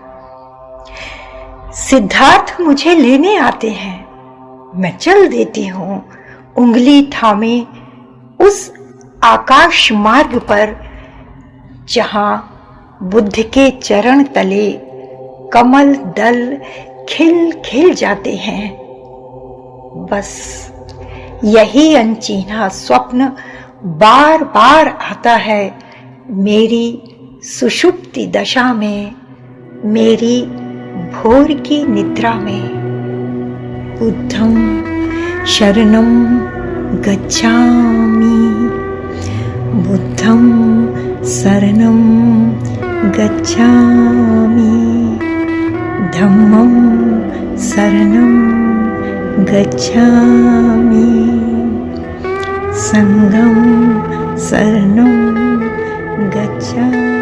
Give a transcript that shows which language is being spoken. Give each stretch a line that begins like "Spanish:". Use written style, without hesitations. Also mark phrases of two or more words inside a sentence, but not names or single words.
Hindi: सिद्धार्थ मुझे लेने आते हैं, मैं चल देती हूं उंगली थामे उस आकाश मार्ग पर जहां बुद्ध के चरण तले कमल दल खिल खिल जाते हैं। बस यही अनचीना स्वप्न बार बार आता है मेरी सुषुप्ति दशा में, मेरी भोर की निद्रा में।
Pali: बुद्धं शरणं गच्छामि, बुद्धं शरणं गच्छामि, धम्मं शरणं गच्छामि, संघं शरणं गच्छामि।